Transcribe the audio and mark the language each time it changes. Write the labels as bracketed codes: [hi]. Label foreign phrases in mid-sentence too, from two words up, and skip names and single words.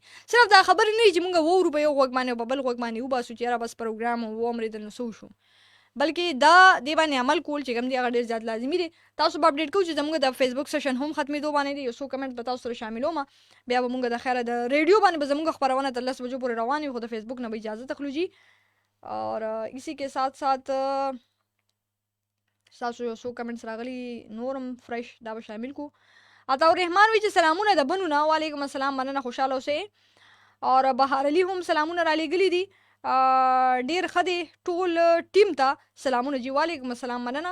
[ps] صرف دا خبره نه چې موږ وورو په یو غوږ باندې او په بل غوږ باندې وباسو چې یاره بس پروګرام وامرېدل نو څه وشو، بلکې دا دې باندې عمل کول چې کوم دی هغه ډېر زیات لازمي دی. تاسو به اپډیټ کوو چې زموږ د فیسبوک سیشن هم ختمېدو باندې دی، یو څو کمنټ به تاسو سره شاملوم، بیا به موږ د خیره د ریډیو باندې به زموږ خپرونه تر 10 بجو پورې روان وي، خو د فیسبوک نه به اجازه تخلو جی. [ur] اور اسی کے ساتھ ساتھ [ps] تاسو یو څو کمنټس راغلي نورم فرش دا به شامل کو. عطا الرحمن وی چې سلامونه د بنونه، [ar] وعلیکم السلام، [ps] مننه خوشاله اوسئ. اور بهار علي هم سلامونه را لېږلي دي، ډېر ښه دی ټول ټیم ته سلامونه جی، [ar] وعلیکم السلام، [ps] مننه.